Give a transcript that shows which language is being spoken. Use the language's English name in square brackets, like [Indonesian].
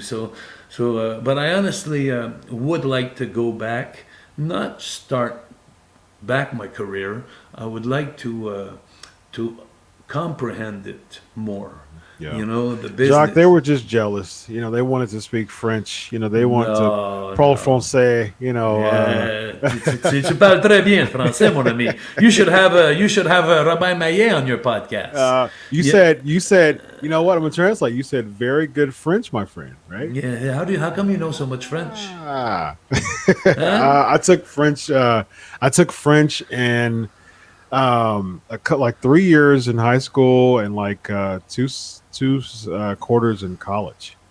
[English] So but I honestly would like to go back, not start back my career. I would like to comprehend it more. Yeah. You know, the business. Jacques, they were just jealous. You know, they wanted to speak French. You know, they wanted to [French] parler français. [English] You know, [French] tu parles très bien français, mon ami. [English] You should have Robin Maillet on your podcast. You said, you know what? I'm gonna translate. You said very good French, my friend. Right? Yeah. How come you know so much French? I took French. I took French and like 3 years in high school and like two quarters in college.